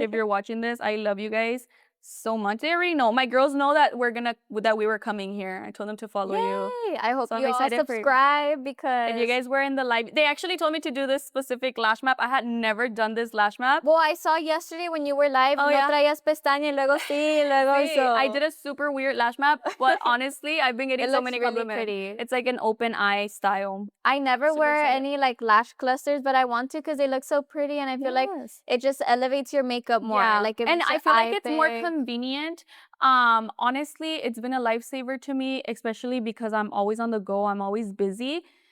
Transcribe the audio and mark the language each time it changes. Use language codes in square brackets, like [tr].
[en] If you're watching this, I love you guys so much. They already know. My girls know that we were coming here. I told them to follow you. I hope you all excited subscribe because if you guys were in the live, they actually told me to do this specific lash map. I had never done this lash map. Well, I saw yesterday when you were live. Oh, [es] no traías pestaña, y luego sí, luego so. [en] I did a super weird lash map, but honestly, I've been getting so many compliments. Pretty. It's like an open eye style. I never wear any like lash clusters, but I want to because they look so pretty, and I feel like it just elevates your makeup more. Yeah. Like and I feel like it's more convenient. Honestly, it's been a lifesaver to me, especially because I'm always on the go. I'm always busy.